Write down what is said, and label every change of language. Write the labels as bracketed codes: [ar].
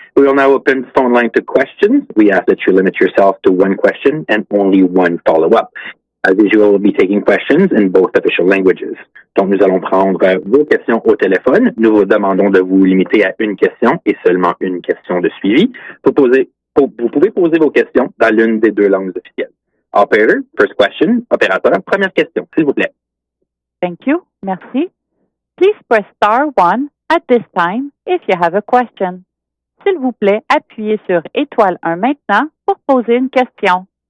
[en] We will now open the phone line to questions. We ask that you limit yourself to one question and only one follow-up. As usual, we'll be taking questions in both official languages. [fr] Donc, nous allons prendre vos questions au téléphone. Nous vous demandons de vous limiter à une question et seulement une question de suivi. Vous pouvez poser vos questions dans l'une des deux langues officielles. [en] Operator, first question. [fr] Opérateur, première question, s'il vous plaît. [en] Thank you. Merci. Please press star 1 at this time if you have a question. [fr] S'il vous plaît, appuyez sur étoile 1 maintenant pour poser une question.